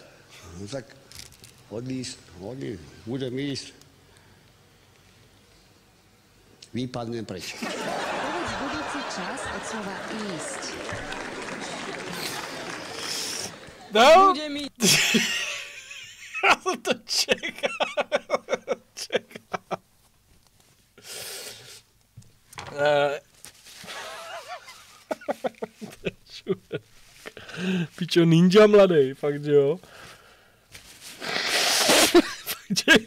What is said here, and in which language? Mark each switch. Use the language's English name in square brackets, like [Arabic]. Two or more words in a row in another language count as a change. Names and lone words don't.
[Slovak] No tak odísť. Budem ísť. Vypadnem preč. Povedz budúci čas od slova ísť. No? Budem ísť. Ja som to čekal. [Czech] Pičo, ninja mladej, fakt, že jo? Fakt, že jo?